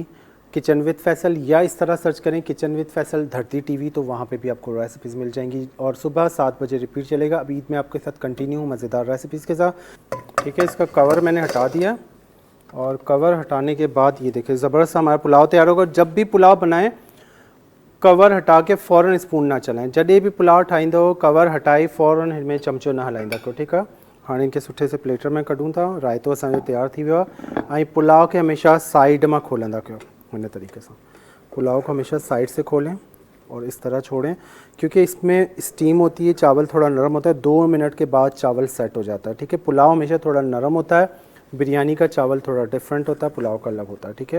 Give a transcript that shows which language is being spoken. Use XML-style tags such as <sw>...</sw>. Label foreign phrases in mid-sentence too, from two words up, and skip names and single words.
<ur>کچن وِد فیصل یا اس طرح سرچ کریں کچن وِد فیصل دھرتی ٹی وی تو وہاں پہ بھی آپ کو ریسپیز مل جائیں گی. اور صبح 7 بجے ریپیٹ چلے گا. اب عید میں آپ کے ساتھ کنٹینیو مزیدار ریسپیز کے ساتھ، ٹھیک ہے. اس کا کور میں نے ہٹا دیا اور کور ہٹانے کے بعد یہ دیکھیے زبردست ہمارا پلاؤ تیار ہوگا. جب بھی پلاؤ بنائیں کور ہٹا کے فوراً اسپون نہ چلائیں.</ur> <sd>जॾहिं भी पुलाव ठाहींदो कवर हटाई फ़ौरन हिन में चमचो न हलाईंदा कयो,</sd> <ur>ٹھیک ہے.</ur> <sd>हाणे इनके सुठे से प्लेटर में कढूं था। रायतो असांजो तैयार थी वियो आहे। ऐं पुलाव के हमेशा साइड में खोलंदा कयो,</sd> <ur>ان طریقے سے پلاؤ کو ہمیشہ سائیڈ سے کھولیں اور اس طرح چھوڑیں، کیونکہ اس میں اسٹیم ہوتی ہے، چاول تھوڑا نرم ہوتا ہے. 2 منٹ کے بعد چاول سیٹ ہو جاتا ہے، ٹھیک ہے۔ پلاؤ ہمیشہ تھوڑا نرم ہوتا ہے، بریانی کا چاول تھوڑا ڈفرنٹ ہوتا ہے، پلاؤ کا الگ ہوتا ہے، ٹھیک ہے.</ur>